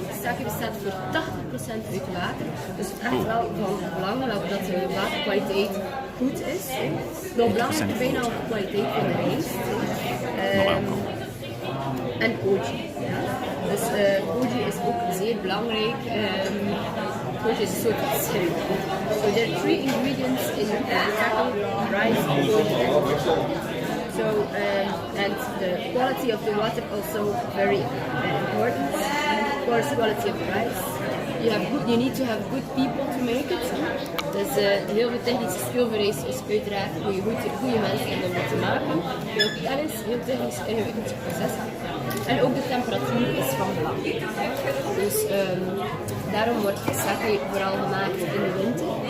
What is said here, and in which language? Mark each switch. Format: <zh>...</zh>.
<nl>Sake bestaat voor 80% uit water. Dus echt wel van belang dat de waterkwaliteit goed is. Nog belangrijker bijna op de kwaliteit van de rijst. En koji. Ja. Dus koji is ook zeer belangrijk. Koji is een soort schil.</nl> <en>So there are 3 ingredients in sake: rice, koji, and water. So and the quality of the water also very important. course, quality of rice. You need to have good people to make it.</en> <nl>Dus heel veel technische skill vereist is uiteraard goede mensen om het te maken. Veel kennis, heel technisch ingewikkeld proces. En ook de temperatuur is van belang. Dus daarom wordt sake vooral gemaakt in de winter.</nl>